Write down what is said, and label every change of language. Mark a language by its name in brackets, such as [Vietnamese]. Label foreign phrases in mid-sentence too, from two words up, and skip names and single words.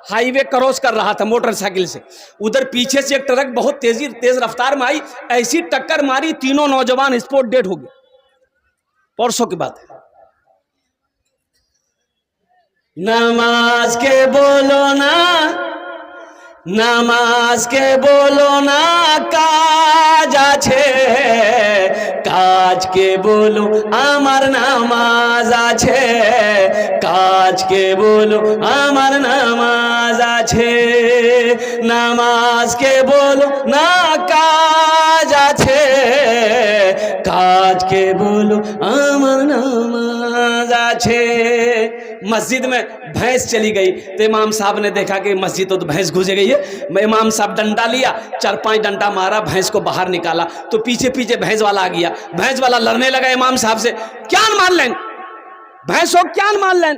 [Urdu] ہائی وے کراس کر رہا تھا موٹر سائیکل سے. ادھر پیچھے سے ایک ٹرک بہت تیز رفتار میں آئی، ایسی ٹکر ماری، تینوں نوجوان [English] spot dead [Urdu] ہو گئے. پرسوں کی بات ہے. نماز کے بولو نا، نماز کے بولو [Bangla] نا কাজ আছে, কাজকে বলো আমার নামাজ আছে, কাজকে বলো আমার নামাজ আছে, নামাজকে বলো না কাজ আছে, কাজকে বলো আমার নামাজ আছে. [Urdu] مسجد میں بھینس چلی گئی تو امام صاحب نے دیکھا کہ مسجد تو بھینس گھسے گئی ہے. امام صاحب ڈنڈا لیا, 4-5 ڈنڈا مارا, بھینس کو باہر نکالا تو پیچھے پیچھے بھینس والا آ گیا. بھینس والا لڑنے لگا امام صاحب سے, کیا مان لین بھینس ہو, کیا مان لین.